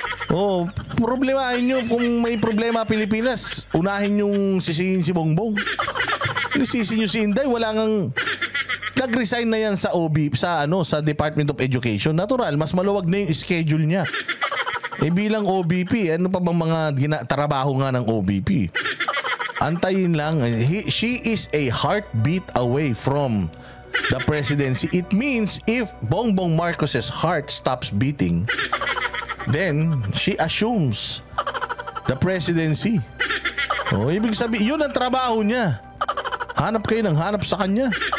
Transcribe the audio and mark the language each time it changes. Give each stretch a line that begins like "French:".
Filipino: Oh, problemahin nyo kung may problema Pilipinas, unahin yung sisihin si Bongbong. Sisi nyo si Inday, wala ngang nag-resign na yan sa sa Department of Education. Natural, mas maluwag na yung schedule niya. Bilang OBP, ano pa bang mga trabaho nga ng OBP? Antayin lang.
English: She is a heartbeat away from the presidency. It means if Bongbong Marcos's heart stops beating, then she assumes the presidency.
Filipino: Ibig sabihin, yun ang trabaho niya. Hanap kayo ng hanap sa kanya.